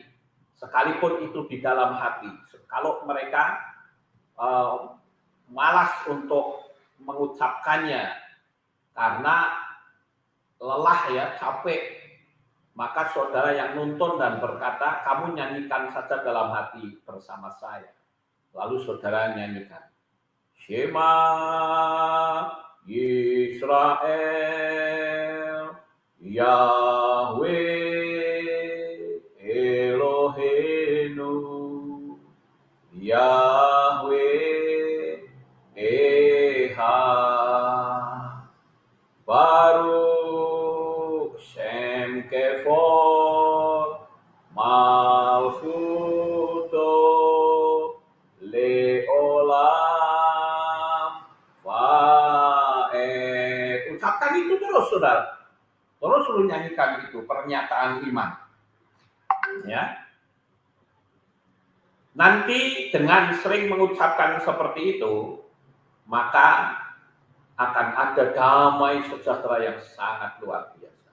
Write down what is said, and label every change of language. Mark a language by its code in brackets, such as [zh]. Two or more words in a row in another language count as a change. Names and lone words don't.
[id] Sekalipun itu di dalam hati. Kalau mereka malas untuk mengucapkannya karena lelah ya, capek, maka saudara yang nonton dan berkata, kamu nyanyikan saja dalam hati bersama saya. Lalu saudara nyanyikan [he] שמע ישראל יהוה אלהינו יהוה אחד ברוך שם כבוד מלכותו לעולם ועד. [id] Ucapkan itu terus, saudara. Terus lu nyanyikan itu, pernyataan iman. Ya. Nanti dengan sering mengucapkan seperti itu, maka akan ada damai sejahtera yang sangat luar biasa.